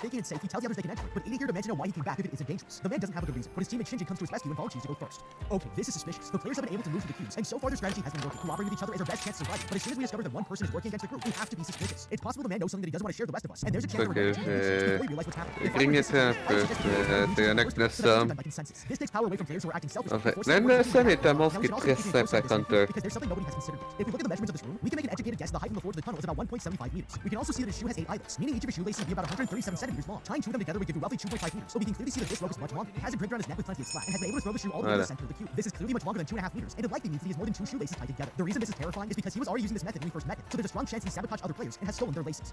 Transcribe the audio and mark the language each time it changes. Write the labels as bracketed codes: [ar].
[en] Thinking it's safe, he tells the others they can enter it, but Ida here demands to know why he came back if it isn't dangerous. The man doesn't have a good reason, but his teammate Shinji comes to his rescue and volunteers to go first. Okay, this is suspicious. The players have been able to move through the cubes, and so far their strategy has been working. Cooperating with each other is our best chance of surviving, but as soon as we discover that one person is working against the group, we have to be suspicious. It's possible the man knows something that he doesn't want to share with the rest of us, and there's a chance Okay, before we realize what's happening. [fr] grignoter un peu. C'est un acte de somme. [en] This takes power away from players who are acting selfishly. [fr] En fait, même le somme est un monstre qui est très simple à counter. [en] Because there's something nobody has considered. If we look at the measurements of this room, we can make an educated guess the height from the floor to the tunnel is about 1.75 meters. We can also see that his shoe has 8 eyelets, meaning each of his shoelaces will be about 137 centimeters long. Tying 2 of them together would give you roughly 2.5 meters, but we can clearly see that this rope is much longer. He has it draped around his neck with plenty of slack, and has been able to throw the shoe all the way to the center of the cube. This is clearly much longer than 2.5 meters, and it likely means that he has more than 2 shoelaces tied together. The reason this is terrifying is because he was already using this method when we first met him, so there's a strong chance he sabotaged other players and has stolen their laces.